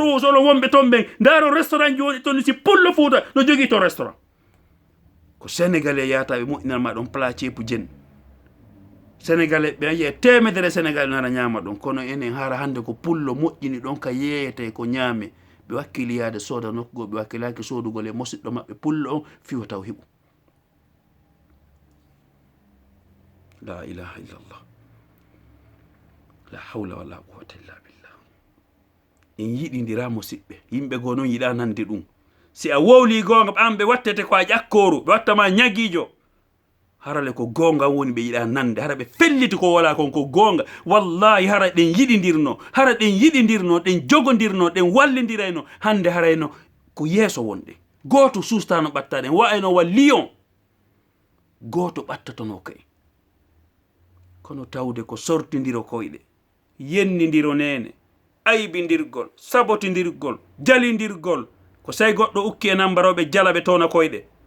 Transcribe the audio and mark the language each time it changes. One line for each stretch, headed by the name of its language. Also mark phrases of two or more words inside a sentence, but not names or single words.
Fula: Rouge olon wonɓe toon ɓen ndaro restaurant ji woni toon si pullo Fuuta no jogii to restaurant ko sénégalais yahata ɓe moƴƴinanma ɗon plat ceepu jen sénégalais ɓe yiye temedere sénégalais nara ñama ɗon kono enen hara hande ko pullo moƴƴini ɗon ka yeeyete ko ñaame ɓe wakkiliyade sooda nokkugo ɓe wakkilaki soodugol e musidɗo maɓɓe pullo on fiwa taw hiɓu
Arabic: لا إله إلا الله لا حول ولا قوة إلا بالله
Fula: en yiɗidira musidɓe yimɓe goo noon yiɗa nande ɗum si a wowli gonga ɓan ɓe wattete ko a ƴakkoru ɓe wattama ñaguijo harale ko gonga woni ɓe yiɗa nande hara ɓe felliti ko wala kon ko gonga wallahi hara ɗen yiɗidirno hara ɗen yiɗidirno ɗen jogodirno ɗen wallidirayno hande harayno ko yeeso wonɗe goto sustano ɓattaɗen wayno wa lion goto ɓattatono kay kono tawde ko sortidiro koyɗe yennidiro nene aybidirgol sabotidirgol jalidirgol ko say goɗɗo ukki e nambaroɓe jalaɓe towna koyɗe